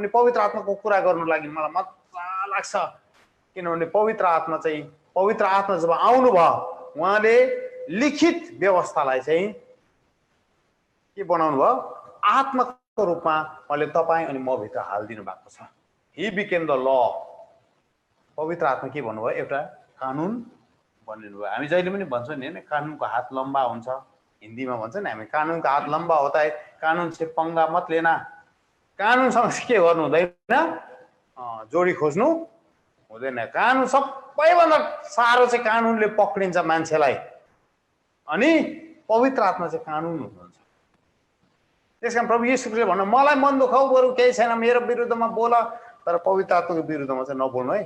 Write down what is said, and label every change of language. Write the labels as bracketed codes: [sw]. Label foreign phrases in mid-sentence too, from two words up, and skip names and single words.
[ne] अनि पवित्र आत्माको कुरा गर्नु लागि मलाई मजा लाग्छ, किनभने पवित्र आत्मा जब आउनुभयो उहाँले लिखित व्यवस्थालाई चाहिँ के बनाउनु भयो, आत्माको रूपमा उहाँले तपाईँ अनि म भित्र हालिदिनु भएको छ। [en] He became the law. [ne] पवित्र आत्मा के भन्नुभयो, एउटा कानुन बनिनु भयो। हामी जहिले पनि भन्छौँ नि होइन, [hi] कानुनको हात लम्बा हुन्छ, हिन्दीमा भन्छ नि हामी, कानुनको हात लम्बा होता है, कानुन से पंगा मत लेना। [ne] कानुनसँग के गर्नु हुँदैन, जोडी खोज्नु हुँदैन। कानुन सबैभन्दा साह्रो चाहिँ कानुनले पक्रिन्छ मान्छेलाई, अनि पवित्र आत्मा चाहिँ कानुन हुनुहुन्छ। त्यसकारण प्रभु येशू ख्रीष्टले भन्नु, मलाई मन दुखाउ बरु केही छैन, मेरो विरुद्धमा बोल, तर पवित्र आत्माको विरुद्धमा चाहिँ नबोल्नु है।